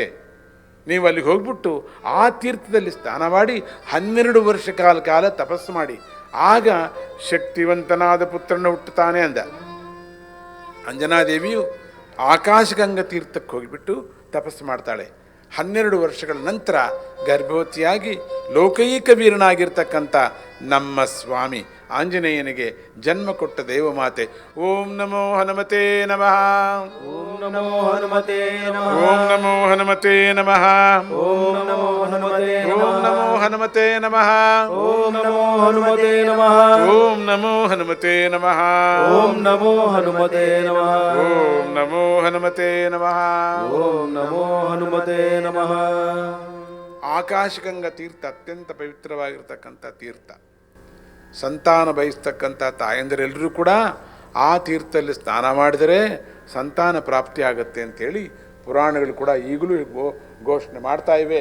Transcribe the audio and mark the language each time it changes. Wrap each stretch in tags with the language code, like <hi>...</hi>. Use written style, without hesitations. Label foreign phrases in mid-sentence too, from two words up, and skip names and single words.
<kn>ನೀವು ಅಲ್ಲಿಗೆ ಹೋಗ್ಬಿಟ್ಟು ಆ ತೀರ್ಥದಲ್ಲಿ ಸ್ನಾನ ಮಾಡಿ 12 ವರ್ಷ ಕಾಲ ತಪಸ್ಸು ಮಾಡಿ, ಆಗ ಶಕ್ತಿವಂತನಾದ ಪುತ್ರನ ಹುಟ್ಟುತ್ತಾನೆ ಅಂದ. ಅಂಜನಾದೇವಿಯು ಆಕಾಶಗಂಗಾ ತೀರ್ಥಕ್ಕೆ ಹೋಗಿಬಿಟ್ಟು ತಪಸ್ಸು ಮಾಡ್ತಾಳೆ. 12 ವರ್ಷಗಳ ನಂತರ ಗರ್ಭವತಿಯಾಗಿ ಲೋಕೈಕ ವೀರನಾಗಿರ್ತಕ್ಕಂಥ ನಮ್ಮ ಸ್ವಾಮಿ ಆಂಜನೇಯನಿಗೆ ಜನ್ಮ ಕೊಟ್ಟ ದೇವಮಾತೆ.</kn> <sa>ಓಂ ನಮೋ ಹನುಮತೆ ನಮಃ. ಓಂ ನಮೋ ಹನುಮತೆ ನಮಃ. ಓಂ ನಮೋ ಹನುಮತೆ ನಮಃ. ಓಂ ನಮೋ ಹನುಮತೆ ಓಂ ನಮೋ ಹನುಮತೆ ನಮಃ. ಓಂ ನಮೋ ಹನುಮತೆ ನಮಃ. ಓಂ ನಮೋ ಹನುಮತೆ ನಮಃ. ಓಂ ನಮೋ ಹನುಮತೆ ನಮಃ. ಓಂ ನಮೋ ಹನುಮತೆ ನಮಃ. ಓಂ ನಮೋ ಹನುಮತೆ ನಮಃ.</sa> <kn>ಆಕಾಶಗಂಗಾ ತೀರ್ಥ ಅತ್ಯಂತ ಪವಿತ್ರವಾಗಿರ್ತಕ್ಕಂಥ ತೀರ್ಥ. ಸಂತಾನ ಬಯಸ್ತಕ್ಕಂಥ ತಾಯಂದಿರೆಲ್ಲರೂ ಕೂಡ ಆ ತೀರ್ಥದಲ್ಲಿ ಸ್ನಾನ ಮಾಡಿದರೆ ಸಂತಾನ ಪ್ರಾಪ್ತಿ ಆಗುತ್ತೆ ಅಂಥೇಳಿ ಪುರಾಣಗಳು ಕೂಡ ಈಗಲೂ ಘೋಷಣೆ ಮಾಡ್ತಾ ಇವೆ.</kn>